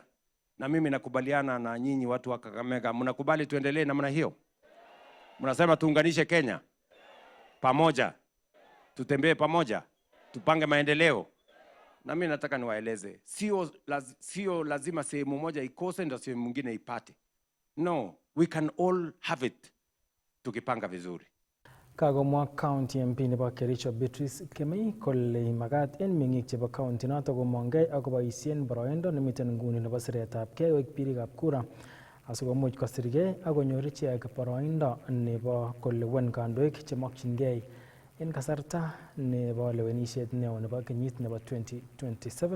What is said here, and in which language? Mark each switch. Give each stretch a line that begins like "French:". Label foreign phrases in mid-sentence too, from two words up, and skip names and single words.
Swahili: Na mimi nakubaliana na nyinyi watu wa Kakamega, mnakubali tuendelee namna hiyo? Mnasema tuunganishe Kenya pamoja, tutembee pamoja, tupange maendeleo. Na mimi nataka niwaeleze, sio lazima sehemu moja ikose ndio sehemu nyingine ipate.
English: No, we can all have it
Swahili: tukipanga vizuri.
Kalenjin: Kagomwa County MP nebo Kericho Beatrice Kemei kole magat en meng'ik chebo county noto komongei akoboisien boroindo nemiten nguni nebo siretabgei koik birikab kura asikomuch kosirgei akonyor ichek boroindo nebo kolewen kandoik chemokyingei en kasarta nebo lewenisiet neo nebo kenyit nebo 2027.